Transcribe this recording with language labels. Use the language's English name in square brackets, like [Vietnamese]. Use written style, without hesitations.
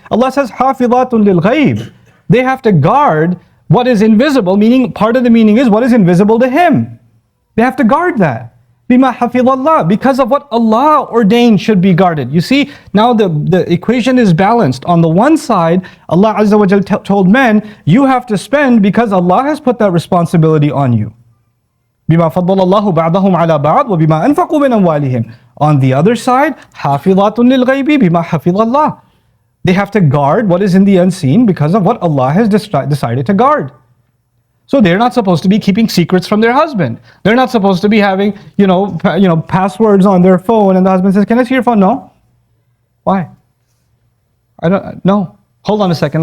[English] Allah says, [Arabic] حَافِظَاتٌ لِلْغَيْبِ. [English] They have to guard what is invisible, meaning part of the meaning is what is invisible to him. They have to guard that. [Arabic] بِمَا حَفِظَ اللَّهِ, [English] because of what Allah ordained should be guarded. You see, now the equation is balanced. On the one side, Allah Azza wa Jal told men, you have to spend because Allah has put that responsibility on you. [Arabic] بِمَا فَضَّلَ اللَّهُ بَعْضَهُمْ عَلَى بَعْضٍ وَبِمَا أَنفَقُوا مِنْ أَمْوَالِهِمْ. [English] On the other side, [Arabic] حَافِظَاتٌ لِلْغَيْبِ بِمَا حَفِظَ اللَّهِ. [English] They have to guard what is in the unseen because of what Allah has decided to guard. So they're not supposed to be keeping secrets from their husband. They're not supposed to be having, passwords on their phone, and the husband says, "Can I see your phone?" No. Why? I don't. No. Hold on a second.